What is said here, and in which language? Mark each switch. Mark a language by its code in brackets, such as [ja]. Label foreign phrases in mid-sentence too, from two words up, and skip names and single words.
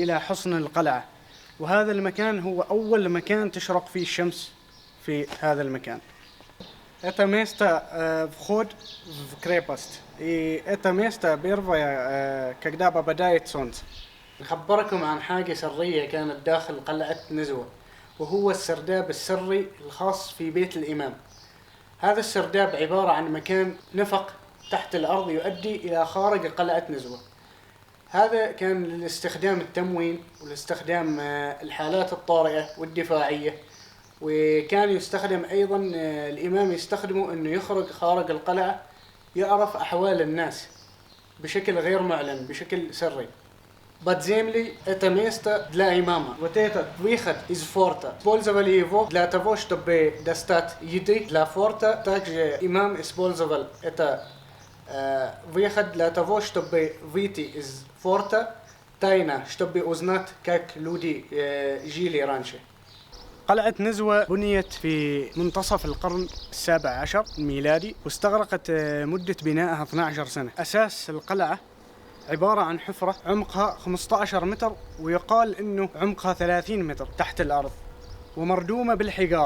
[ar] إلى حصن القلعة، وهذا المكان هو أول مكان تشرق فيه الشمس في هذا المكان. [ru] Это место вход в крепость, и это место первое, когда попадает солнце. [ar] نخبركم عن حاجة سرية كانت داخل قلعة نزوة، وهو السرداب السري الخاص في بيت الإمام. هذا السرداب عبارة عن مكان نفق تحت الأرض يؤدي إلى خارج قلعة نزوة. هذا كان للاستخدام التموين والاستخدام الحالات الطارئة والدفاعية، وكان يستخدم أيضا الإمام يستخدمه أنه يخرج خارج القلعة يعرف أحوال الناس بشكل غير معلن، بشكل سري. [ru] Подземли – это место для имама. Вот этот выход из форта. Использовали его для того, чтобы достать еды для форта. Также имам использовал это выход для того, чтобы выйти из форта тайно, чтобы узнать, как люди жили раньше. [ar] قلعة نزوة بنيت في منتصف القرن السابع عشر الميلادي، واستغرقت مدة بنائها 12 سنة. أساس القلعة عبارة عن حفرة عمقها 15 متر، ويقال إنه عمقها 30 متر تحت الأرض، ومردومة بالحجارة.